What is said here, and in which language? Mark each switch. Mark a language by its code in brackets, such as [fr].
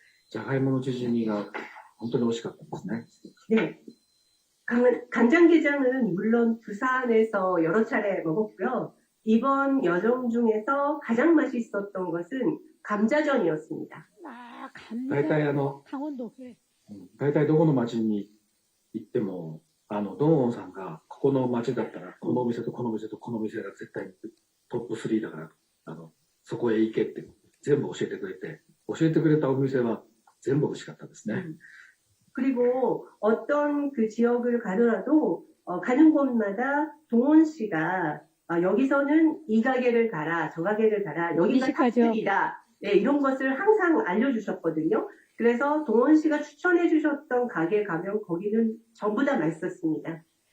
[ja] じゃがいものチヂミが本当に美味しかったんですね。 [ko] 네. 간장게장은 물론 부산에서 여러 차례 먹었고요. 이번 여정 중에서 가장 맛있었던 것은 감자전이었습니다. 아, [ja] 大体 [ko] 강원도. 네. [ja] 大体どこの町に行っても、ドンオンさんが、ここの町だったら、このお店とこのお店とこのお店が絶対トップ3だから、そこへ行けって全部教えてくれて、教えてくれたお店は全部美味しかったですね。 [ko] 그리고 어떤 그 지역을 가더라도 가는 곳마다 동원 씨가 여기서는 이 가게를 가라, 저 가게를 가라, 여기가 탑들이다. 네, 이런 것을 항상 알려주셨거든요. 그래서 동원 씨가 추천해 주셨던 가게 가면 거기는 전부 다 맛있었습니다.